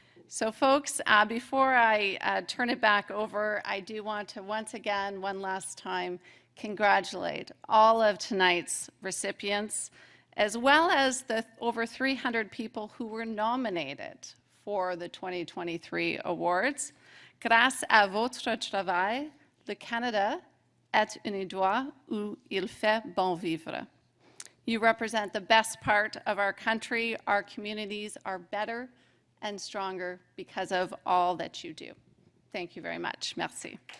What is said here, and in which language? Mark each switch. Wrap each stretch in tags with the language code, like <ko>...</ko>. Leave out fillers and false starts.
<en>So folks, before I turn it back over, I do want to once again, one last time, congratulate all of tonight's recipients, as well as the over 300 people who were nominated for the 2023 awards.</en> <fr>Grâce à votre travail, le Canada est un endroit où il fait bon vivre.</fr> <en>You represent the best part of our country. Our communities are better and stronger because of all that you do. Thank you very much. Merci.</en>